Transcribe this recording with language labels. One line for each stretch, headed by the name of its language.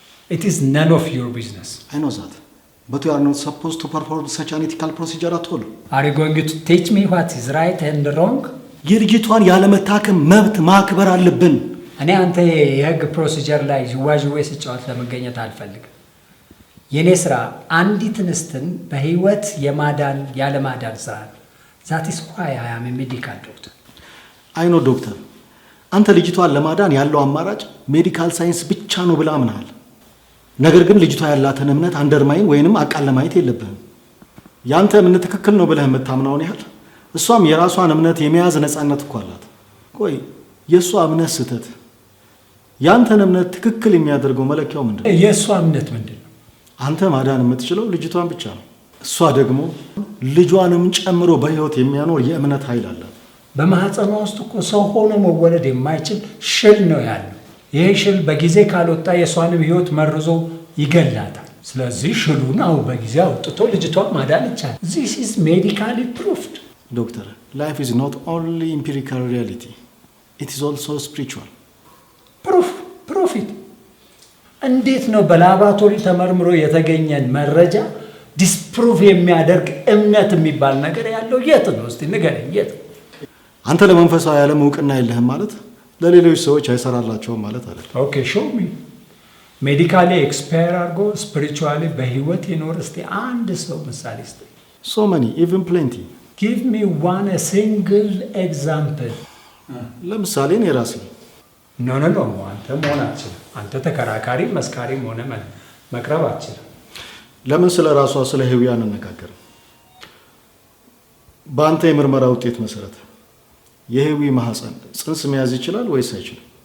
English: It is none of your business. I know that. But you are not supposed to perform such an ethical procedure at all. Are you going to teach me what is right and wrong?
Amharic: የልጅቷን ያለመታከም መብት ማክበር አለብን። እኔ አንተ የህግ ፕሮሲጀር ላይ ዥዋዥዌ ስጫወት ለመገኘት አልፈልግም። የኔ ስራ አንዲት እንስትን በህይወት የማዳን ያለማዳን ስራ ነው።
English: That is why I am a medical doctor. I know doctor.
Amharic: አንተ ልጅቷን ለማዳን ያለው አማራጭ ሜዲካል ሳይንስ ብቻ ነው ብለህ አምነሃል። ነገር ግን ልጅቷ ያላትን እምነት አንደርማይን ወይንም አቃል ለማየት የለብህም። ያንተ እምነት ትክክል ነው ብለህ የምታምነውን ያህል እሷም የራሷን እምነት የመያዝ ነፃነት እኮ አላት። ቆይ የእሷ እምነት ስህተት ያንተን እምነት ትክክል የሚያደርገው መለኪያው ምንድን ነው? የእሷ እምነት ምንድን ነው? አንተ ማዳን የምትችለው ልጅቷን ብቻ ነው። እሷ ደግሞ ልጇንም ጨምሮ በህይወት የሚያኖር የእምነት ኃይል አላት። በማህፀኗ ውስጥ እኮ ሰው ሆኖ መወለድ የማይችል ሽል ነው ያለው። ይሄ ሽል በጊዜ ካልወጣ የእሷንም ህይወት መርዞ ይገላታል። ስለዚህ ሽሉን አሁን በጊዜ አውጥቶ ልጅቷን ማዳን ይቻላል።
English: This is medically proved. ዶክተር, life is not only empirical reality. It is also spiritual.
Amharic: ፕሮፊት እንዴት ነው በላቦራቶሪ ተመርምሮ የተገኘን መረጃ ዲስፕሩቭ የሚያደርግ እምነት የሚባል ነገር ያለው የት ነው? እስቲ ንገረኝ፣ የት? አንተ ለመንፈሳዊ ዓለም እውቅና የለህም ማለት ለሌሎች ሰዎች አይሰራላቸውም ማለት አይደለም።
English: ኦኬ ሾው ሚ ሜዲካሊ ኤክስፓየር
Amharic: አድርጎ ስፒሪቹዋሊ በህይወት የኖር እስቲ አንድ ሰው ምሳሌ እስቲ።
English: So many, even plenty. Give me one a single example.
Amharic: ለምሳሌ እኔ ራሴ ኖ አንተ መሆን አትችልም። አንተ ተከራካሪ መስካሪም ሆነ መቅረብ አትችልም። ለምን ስለ ራሷ ስለ ህዊ አንነጋገርም? በአንተ የምርመራ ውጤት መሰረት የህዊ ማህፀን ጽንስ መያዝ ይችላል ወይስ አይችልም?